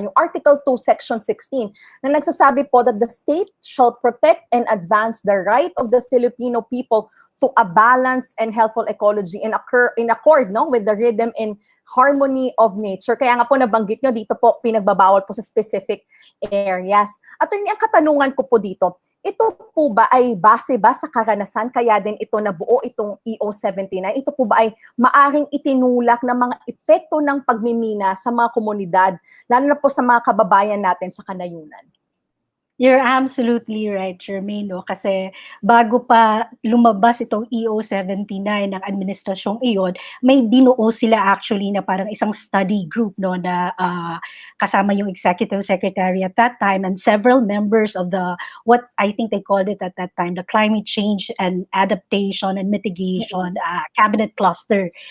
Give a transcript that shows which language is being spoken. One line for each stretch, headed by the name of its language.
Filipino: Yung Article 2, Section 16, na nagsasabi po
English: that the state shall protect and advance the right of the Filipino people to a balanced and healthful ecology in accord, no, with the rhythm and harmony of nature.
Filipino: Kaya nga po nabanggit nyo, dito po pinagbabawal po sa specific areas. Attorney, ang katanungan ko po dito, ito po ba ay base ba sa karanasan kaya din ito nabuo itong EO 79? Ito po ba ay maaring itinulak ng mga epekto ng pagmimina sa mga komunidad, lalo na po sa mga kababayan natin sa kanayunan?
English: You're absolutely right, Germaine, no?
Filipino: Kasi bago pa lumabas itong EO 79 ng administrasyong iyon, may binuo sila
English: actually
Filipino: na parang isang study group, no, na kasama yung
English: executive secretary at that time and several members of the, what I think they called it at that time, the Climate Change and Adaptation and Mitigation Cabinet Cluster.